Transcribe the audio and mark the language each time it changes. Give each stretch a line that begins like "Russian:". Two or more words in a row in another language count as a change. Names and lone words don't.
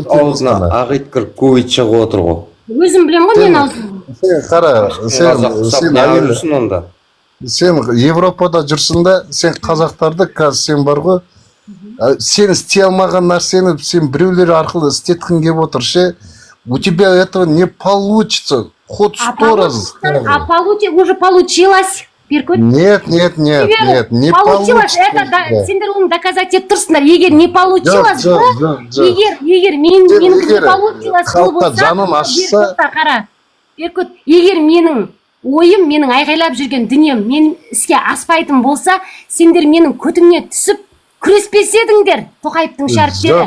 Kazakh: Аузына ағит кіріп көйт шығып отыр ғой. Өзім білем ғой, мен аузым. Сен қара, сен Европада жүрсің да, сен қазақтарды, қазір сен бар ғой, сен істей алмаған нәрсені сен біреулер арқылы істеткің келіп отыр ше,
Russian: у тебя этого не получится, хоть 100 раз. Уже получилось. Нет, не получилось.
Kazakh: Сендер оны доказать етіп тұрсыңдар. Егер
Russian: не получилось,
Kazakh: егер менің
Russian: не получилось
Kazakh: болса, Беркут, егер менің ойым, менің айғайлап жүрген дүнием мен іске аспайтын болса, сендер менің көтімне түсіп күреспес едіңдер, Тоқаевтың шәріптері.